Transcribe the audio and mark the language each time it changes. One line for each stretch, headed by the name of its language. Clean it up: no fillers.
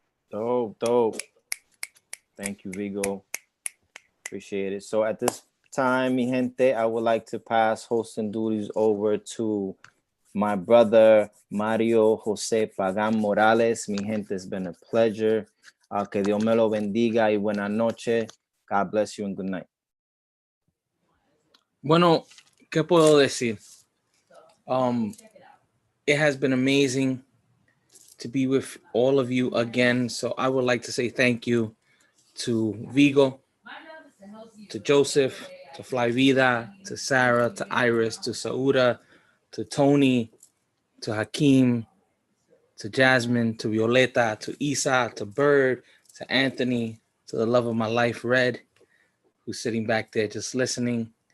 English: Dope, dope. Thank you, Vigo. Appreciate it. So at this time,
Spanish: mi gente,
English: I would like to pass hosting duties over to my brother, Mario Jose Pagan Morales.
Spanish: Mi gente,
English: it's been a pleasure.
Spanish: Que Dios me lo bendiga y buenas noches.
English: God bless you and good night.
Spanish: Bueno, ¿qué puedo decir?
English: It has been amazing to be with all of you again. So I would like to say thank you to Vigo, to Joseph, to Fly Vida, to Sarah, to Iris, to Sauda, to Tony, to Hakeem, to Jasmine, to Violeta, to Isa, to Bird, to Anthony, to the love of my life, Red, who's sitting back there just listening.